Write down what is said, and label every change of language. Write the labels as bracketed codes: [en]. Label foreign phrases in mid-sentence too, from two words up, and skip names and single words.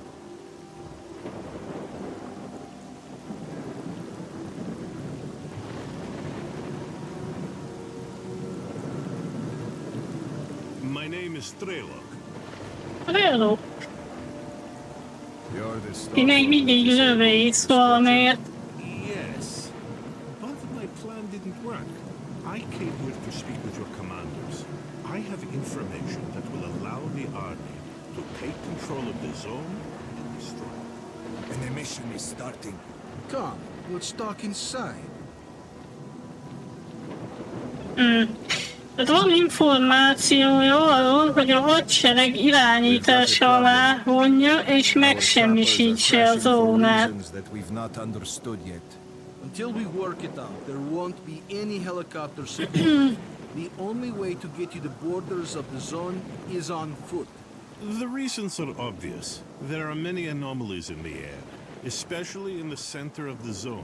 [en] My name is S.T.A.L.K.E.R. Hello, You're the [hu] ti még mindig lövősz valamiért. [en] Yes, but my plan didn't work. I came here to speak with your commanders. I have information that will allow the army to take control of the zone and destroy it. An emission is starting. Come, let's talk inside. [hu] Tehát van információja arról, hogy a hadsereg irányítása alá vonja és megsemmisítse a zónát. [en] That we've not understood yet. Until we work it out, there won't be any helicopter support. The only way to get to the borders of the zone is on foot. The reasons are obvious. There are many anomalies in the air, especially in the center of the zone.